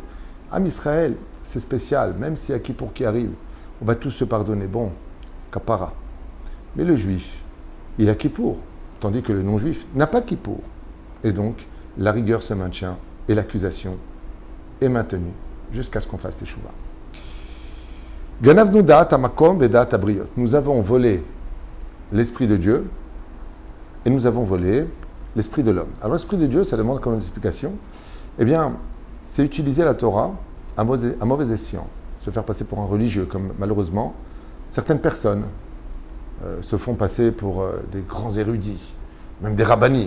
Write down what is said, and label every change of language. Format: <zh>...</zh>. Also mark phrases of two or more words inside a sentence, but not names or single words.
<he>עם ישראל,</he> <fr>c'est spécial, même s'il y a Kippour qui arrive, on va tous se pardonner. Bon, Kapara. Mais le juif, il a Kippour, tandis que le non-juif n'a pas Kippour. Et donc, la rigueur se maintient et l'accusation est maintenue jusqu'à ce qu'on fasse teshuva.</fr> <he>גנבנו דעת המקום ודעת הבריות.</he> <fr>Nous avons volé l'esprit de Dieu et nous avons volé l'esprit de l'homme. Alors l'esprit de Dieu, ça demande comme une explication. Eh bien, c'est utiliser la Torah à mauvais escient, se faire passer pour un religieux, comme malheureusement certaines personnes se font passer pour des grands érudits, même des rabbinim.</fr>